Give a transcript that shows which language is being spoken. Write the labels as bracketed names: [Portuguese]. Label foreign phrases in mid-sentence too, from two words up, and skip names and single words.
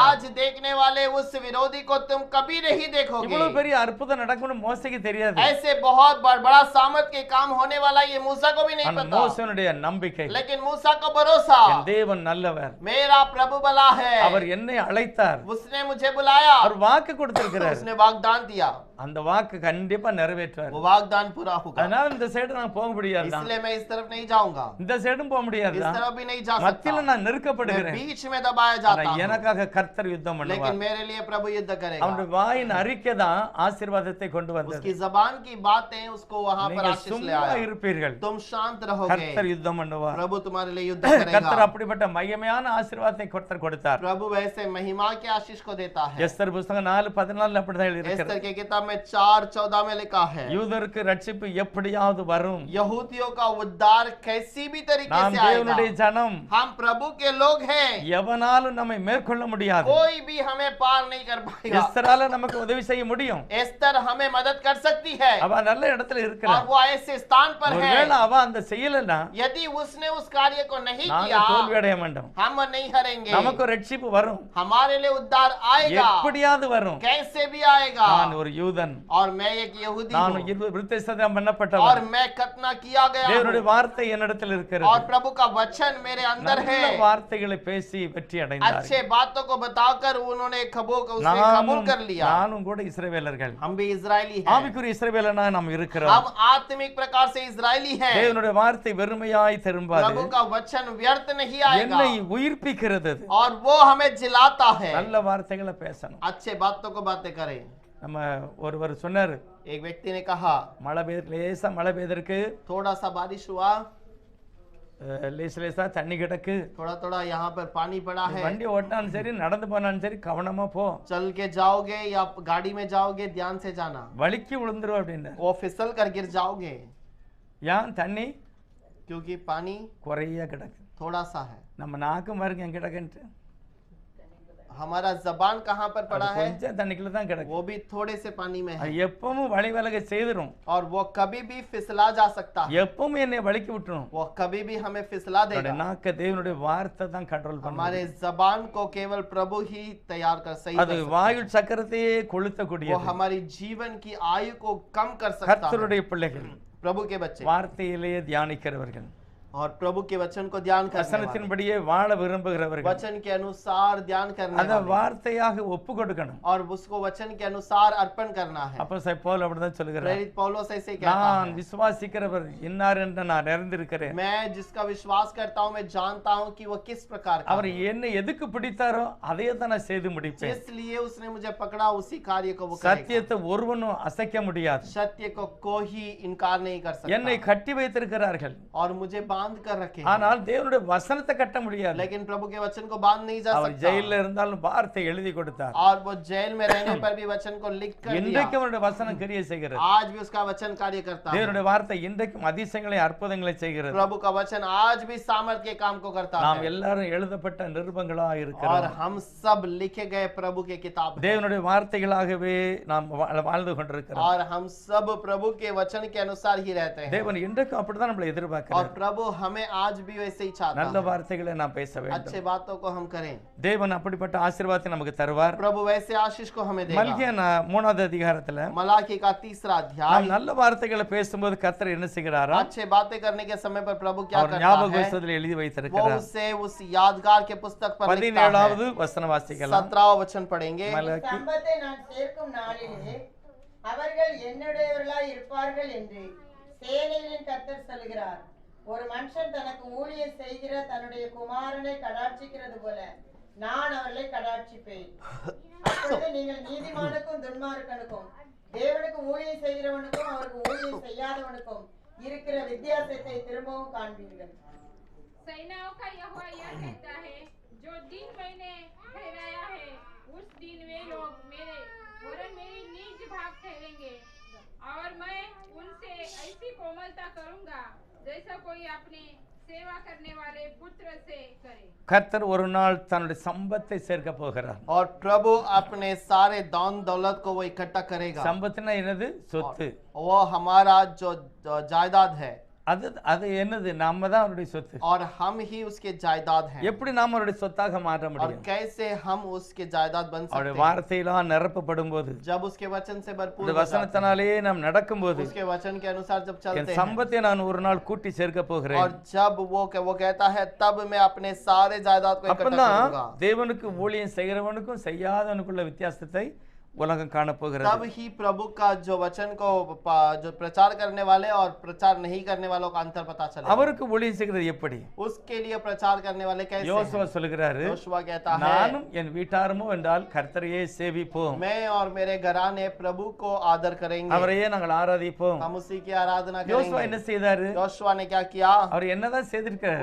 [Hindi] आज देखने वाले उस विरोधी को तुम कभी नहीं देखोगे। [Tamil] இவ்வளவு பெரிய அற்புதம் நடக்கும்னு மோசேக்கு தெரியாது. [Hindi] ऐसे बहुत बड़ा सामर्थ के काम होने वाला ये मूसा को भी नहीं [Tamil] ஆனா [Hindi] पता, [Tamil] மோசேனுடைய நம்பிக்கை, [Hindi] लेकिन मूसा को भरोसा, [Tamil] என் தேவன் நல்லவர், [Hindi] मेरा प्रभु भला है, [Tamil] அவர் என்னை அழைத்தார், [Hindi] उसने मुझे बुलाया, [Tamil] அவர் வாக்கு கொடுத்திருக்கிறார், [Hindi] उसने वाग्दान दिया, [Tamil] அந்த வாக்கு கண்டிப்பா நிறைவேற்றுவார். [Hindi] वो वाग्दान पूरा होगा। [Tamil] அதனால இந்த சைடு நான் போக முடியாது, [Hindi] इसलिए मैं इस तरफ नहीं जाऊंगा, [Tamil] இந்த சைடும் போக முடியாது, [Hindi] इस तरफ भी नहीं जा सकता, [Tamil] மத்தியில நான் [Hindi] मैं [Tamil] நெருக்கப்படுகிறேன். [Hindi] बीच में दबाया [Tamil] ஆனா [Hindi] जाता हूं, [Tamil] எனக்காக கர்த்தர் யுத்தம் [Hindi] लेकिन [Tamil] பண்ணுவார். [Hindi] मेरे लिए प्रभु युद्ध करेगा। [Tamil] அவருடைய வாயின் அறிக்கை தான் ஆசீர்வாதத்தை கொண்டு வந்தது. [Hindi] उसकी जबान की बातें उसको वहां पर [Tamil] நீங்கள் [Hindi] आशीष ले [Tamil] சும்மா [Hindi] आया। [Tamil] இருப்பீர்கள், [Hindi] तुम शांत रहोगे, [Tamil] கர்த்தர் யுத்தம் பண்ணுவார். [Hindi] प्रभु तुम्हारे लिए युद्ध [Tamil] கர்த்தர் [Hindi] करेगा। [Tamil] அப்படிப்பட்ட மகிமையான ஆசீர்வாதத்தை கர்த்தர் கொடுத்தார். [Hindi] प्रभु वैसे महिमा के आशीष को देता है। [Tamil] எஸ்தர் புத்தகம் 4:14 அப்படிதான் எழுதியிருக்கிறது. [Hindi] एस्तर के किताब में 4:14 में लिखा है, [Tamil] யூதருக்கு ரட்சிப்பு எப்படியாவது வரும், [Hindi] यहूदियों का उद्धार कैसी भी तरीके [Tamil] நாம் [Hindi] से [Tamil] தேவனுடைய [Hindi] आएगा। [Tamil] ஜனம், [Hindi] हम प्रभु के लोग हैं, [Tamil] எவனாலும் நம்மை மேற்கொள்ள முடியாது. [Hindi] कोई भी हमें पार नहीं कर पाएगा। [Tamil] எஸ்தரால நமக்கு உதவி செய்ய முடியும். [Hindi] एस्तर हमें मदद कर सकती है, [Tamil] அவ நல்ல இடத்துல [Hindi] और [Tamil] இருக்கிறார். [Hindi] वो ऐसे स्थान पर है, [Tamil] ஒருவேளை அவ அந்த செய்யலன்னா [Hindi] यदि उसने उस कार्य को नहीं [Tamil] நாங்க [Hindi] किया, [Tamil] தோல்வி அடைய மாட்டோம். [Hindi] हम नहीं हारेंगे, [Tamil] நமக்கு ஒரு ரட்சிப்பு வரும், [Hindi] हमारे लिए उद्धार आएगा, [Tamil] எப்படியாவது வரும். [Hindi] कैसे भी आएगा। [Tamil] நான் ஒரு யூதன், [Hindi] और मैं एक यहूदी [Tamil] நான் [Hindi] हूँ, [Tamil] விருத்தசேதனம் [Hindi] और [Tamil] பண்ணப்பட்டவன். [Hindi] मैं खतना किया गया [Tamil] தேவனுடைய [Hindi] हूँ, [Tamil] வார்த்தை என்னிடத்தில் இருக்கிறது. [Hindi] और प्रभु का वचन मेरे अंदर है। [Tamil] நல்ல வார்த்தைகளை பேசி வெற்றி அடைந்தார். [Hindi] अच्छे बातों को बताकर उन्होंने उसे कबूल कर लिया। [Tamil] நானும் கூட இஸ்ரவேலர்கள், [Hindi] हम भी इजरायली हैं, [Tamil] ஆவிக்குரிய இஸ்ரவேலனா நாம் இருக்கிறோம். [Hindi] हम आत्मिक प्रकार से इजरायली हैं। [Tamil] தேவனுடைய வார்த்தை வெறுமையாய் திரும்பாது, [Hindi] प्रभु का वचन व्यर्थ नहीं आएगा, [Tamil] என்னை உயிர்ப்பிக்கிறது. [Hindi] और वो हमें जिलाता है। [Tamil] நல்ல வார்த்தைகளை பேசணும். [Hindi] अच्छे बातों को बातें करें। [Tamil] நம்ம ஒருவர் சொன்னார், [Hindi] एक व्यक्ति ने कहा, [Tamil] மழை லேசா மழை பெய்தற்கு, [Hindi] थोड़ा सा बारिश हुआ, [Tamil] லேசா தண்ணி கிடக்கு, [Hindi] थोड़ा थोड़ा यहाँ पर पानी पड़ा है, [Tamil] வண்டி ஓட்டினாலும் சரி நடந்து போனாலும் சரி கவனமா போ, [Hindi] चल के जाओगे या गाड़ी में जाओगे ध्यान से जाना, [Tamil] வலிக்கு விழுந்துரும் அப்படின்னு. [Hindi] वो फिसल कर गिर जाओगे, [Tamil] ஏன் தண்ணி [Hindi] क्योंकि पानी [Tamil] குறையா கிடக்கு. [Hindi] थोड़ा सा है। [Tamil] நம்ம நாக்கு பாருங்க எங்க கிடக்குன்ட்டு, [Hindi] हमारा जबान कहाँ पर [Tamil] அது [Hindi] पड़ा है, [Tamil] கொஞ்சம் தண்ணிக்குள்ள தான் கிடக்கு. [Hindi] वो भी थोड़े से पानी में है, [Tamil] அது எப்பவும் வழி விலக செய்திரும், [Hindi] और वो कभी भी फिसला जा सकता है, [Tamil] எப்பவும் என்னை வலிக்கு விட்டுரும். [Hindi] वो कभी भी हमें फिसला [Tamil] என்னுடைய [Hindi] देगा। [Tamil] நாக்க தேவனுடைய வார்த்தை தான் கண்ட்ரோல் பண்ணும். [Hindi] हमारे जबान को केवल प्रभु ही तैयार कर सही [Tamil] அது [Hindi] कर सकता [Tamil] வாயுள் சக்கரத்தையே [Hindi] है। वो [Tamil] கொளுத்தக்கூடியது. [Hindi] हमारी जीवन की आयु को कम कर सकता है। [Tamil] கர்த்தருடைய பிள்ளைகள், [Hindi] प्रभु के बच्चे [Tamil] வார்த்தையிலேயே தியானிக்கிறவர்கள், [Hindi] और प्रभु के वचन को ध्यान करने वाले, [Tamil] வசனத்தின்படியே வாழ விரும்புகிறவர்கள், [Hindi] वचन के अनुसार ध्यान करने [Tamil] அத [Hindi] वाले, [Tamil] வார்த்தையாக ஒப்பு கொடுக்கணும். [Hindi] और उसको वचन के अनुसार अर्पण करना है। [Tamil] அப்போஸ்தலன் பவுல் அப்படிதான் சொல்கிறார், [Hindi] प्रेरित पौलुस ऐसे कहता [Tamil] நான் [Hindi] है, [Tamil] விசுவாசிக்கிறவர் இன்னார் என்று நான் அறிந்திருக்கிறேன். [Hindi] मैं जिसका विश्वास करता हूँ मैं जानता हूँ कि वो किस प्रकार का [Tamil] அவர் [Hindi] है। [Tamil] என்னை எதுக்கு பிடித்தாரோ அதையே தான் நான் செய்து முடிப்பேன். [Hindi] इसलिए उसने मुझे पकड़ा उसी कार्य को वो करेगा। [Tamil] சத்தியத்தை ஒருவனும் அசைக்க முடியாது. [Hindi] सत्य को कोई इनकार नहीं कर [Tamil] என்னை [Hindi] सकता, [Tamil] கட்டி வைத்திருக்கிறார்கள், [Hindi] और मुझे बांध कर रखे हैं। [Tamil] ஆனால் தேவனுடைய வசனத்தை கட்ட முடியாது. [Hindi] लेकिन प्रभु के वचन को बांध नहीं जा [Tamil] அவர் [Hindi] सकता, [Tamil] ஜெயில இருந்தாலும் வார்த்தை எழுதி கொடுத்தார். [Hindi] और वो जेल में रहने पर भी वचन को लिख कर दिया। [Tamil] இன்றைக்கும் அவருடைய வசனம் கிரியை செய்கிறது. [Hindi] आज भी उसका वचन कार्य करता है। [Tamil] தேவனுடைய வார்த்தை இன்றைக்கும் அதிசயங்களை அற்புதங்களை செய்கிறது. [Hindi] प्रभु का वचन आज भी सामर्थ के काम को करता [Tamil] நாம் [Hindi] है, [Tamil] எல்லாரும் எழுதப்பட்ட நிருபங்களா [Hindi] और [Tamil] இருக்கிறோம். [Hindi] हम सब लिखे गए प्रभु के किताब हैं। [Tamil] தேவனுடைய வார்த்தைகளாகவே நாம் வாழ்ந்து கொண்டிருக்கிறோம். [Hindi] और हम सब प्रभु के वचन के अनुसार ही रहते हैं, [Tamil] தேவன் இன்றைக்கும் அப்படிதான் நம்மளை [Hindi] और [Tamil] எதிர்பார்க்கிறார். [Hindi] प्रभु हमें आज भी वैसे ही चाहता [Tamil] நல்ல [Hindi] है। [Tamil] வார்த்தைகளை நாம் பேச வேண்டும் [Hindi] अच्छे बातों को हम करें, [Tamil] தேவன் அப்படிப்பட்ட ஆசீர்வாதத்தை நமக்கு தருவார் [Hindi] प्रभु वैसे आशीष को हमें देगा। [Tamil] மல்கியா 3வது அதிகாரத்துல [Hindi] मलाकी का 3रा अध्याय, [Tamil] நாம் நல்ல வார்த்தைகளை பேசும்போது கர்த்தர் என்ன செய்கிறாரா [Hindi] अच्छे बातें करने के समय पर प्रभु क्या [Tamil] அவர் [Hindi] करता [Tamil] ஞாபக [Hindi] है, [Tamil] புத்தகத்தில் எழுதி [Hindi] वो [Tamil] வைத்திருக்கிறார் [Hindi] उसे उस यादगार के पुस्तक पर लिखता है। [Tamil] 17வது வசனம் வாசிக்கலாம் [Hindi] 17वां वचन पढ़ेंगे। [Tamil] மலாக்கி சம்பத்தை நான் சேர்க்கும் நாளிலே அவர்கள் என்னுடையவர்களாய் இருப்பார்கள் என்று சேனைகளின் கர்த்தர் சொல்கிறார். ஒரு மனுஷன் தனக்கு ஊழியம் செய்கிற தன்னுடைய குமாரனை கடாட்சிக்கிறது போல நான் அவர்களை கடாட்சிப்பேன். அப்பொழுது நீங்கள் நீதிமானுக்கும் துன்மார்க்கனுக்கும் தேவனுக்கு ஊழியம் செய்கிறவனுக்கும் அவருக்கு ஊழியம் செய்யாதவனுக்கும் இருக்கிற வித்தியாசத்தை திரும்பவும் காண்பீர்கள். [Hindi] सेनाओं का यहोवा यह कहता है, जो दिन मैंने ठहराया है उस दिन वे लोग मेरे वरन मेरी निज भाग ठहरेंगे और मैं उनसे ऐसी कोमलता करूंगा जैसा कोई अपने सेवा करने वाले पुत्र से करे। [Tamil] கர்த்தர் ஒரு நாள் தன்னுடைய சம்பத்தை சேர்க்க போகிறார் [Hindi] और प्रभु अपने सारे दान दौलत को वो इकट्ठा करेगा। [Tamil] சம்பத்துனா என்னது சொத்து [Hindi] वो हमारा जो जायदाद है [Tamil] அது அது என்னது நம்ம தான் அவருடைய சொத்து [Hindi] और हम ही उसके जायदाद हैं। [Tamil] எப்படி நாம அவருடைய சொத்தாக மாற்ற [Hindi] और [Tamil] முடியும் [Hindi] कैसे हम उसके जायदाद बन [Tamil] அவருடைய [Hindi] सकते हैं? [Tamil] வார்த்தையெல்லாம் நிரப்பப்படும் போது [Hindi] जब उसके वचन से भरपूर [Tamil] இந்த [Hindi] हो जाते हैं, [Tamil] வசனத்தினாலேயே நாம் நடக்கும்போது [Hindi] उसके वचन के अनुसार जब [Tamil] என் [Hindi] चलते हैं, [Tamil] சம்பத்தை நான் ஒரு நாள் கூட்டி சேர்க்க போகிறேன் [Hindi] और जब वो कहता है तब मैं अपने सारे जायदाद को इकट्ठा [Tamil] அப்பதான் [Hindi] करूंगा, [Tamil] தேவனுக்கு ஊழியம் செய்கிறவனுக்கும் செய்யாதவனுக்குள்ள வித்தியாசத்தை உலகம் காணப்போகிறது [Hindi] तब ही प्रभु का जो वचन को जो प्रचार करने वाले और प्रचार नहीं करने वालों का अंतर पता चलेगा। [Tamil] அவருக்கு ஊழியம் செய்கிறது எப்படி [Hindi] उसके लिए प्रचार करने वाले कैसे [Tamil] யோசுவா [Hindi] हैं? [Tamil] சொல்லுகிறாரு [Hindi] योशुआ कहता है, [Tamil] நானும் என் வீட்டாருமோ என்றால் கர்த்தரையே சேவிப்போம் [Hindi] मैं और मेरे घराने प्रभु को आदर करेंगे, [Tamil] அவரையே நாங்கள் ஆராதிப்போம் [Hindi] हम उसी की आराधना [Tamil] யோசுவா என்ன [Hindi] करेंगे। [Tamil] செய்தாரு [Hindi] योशुआ ने क्या किया? [Tamil] அவர் என்னதான் செய்திருக்கிறார்